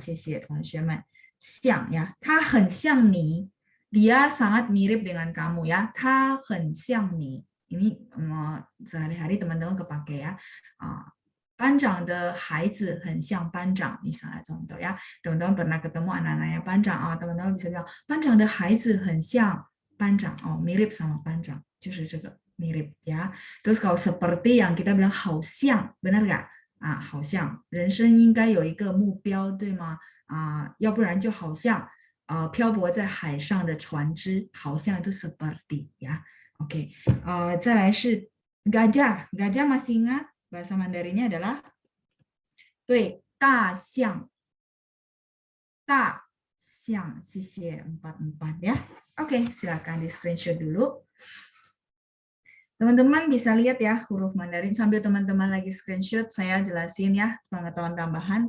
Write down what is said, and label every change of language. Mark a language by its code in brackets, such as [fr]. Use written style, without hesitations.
[zh] 谢谢同学们 [id] siang ya. [zh] 它很像你 [id] dia sangat mirip dengan kamu ya. [zh] 它很像你 [id] ini sehari-hari teman-teman kepake ya. [zh] 班长的孩子很像班长 [id] misalnya contoh ya. Teman-teman pernah ketemu anak-anaknya 班长 teman-teman bisa bilang [zh] 班长的孩子很像班长 [id] mirip sama 班长 就是这个 mirip ya. Terus kalau seperti yang kita bilang 好像 benar nggak? [zh] 好像人生应该有一个目标对吗？要不然就好像漂泊在海上的船只，好像 [id] itu seperti ya. [zh] Oke. 再来是 gajah. [id] Gajah masih ingat bahasa Mandarinnya adalah 对，大象。 [zh] 大象，谢谢 [id] 44 ya. Oke, silakan di screenshot dulu. Teman-teman bisa lihat ya huruf Mandarin sambil teman-teman lagi screenshot, saya jelasin ya pengetahuan tambahan.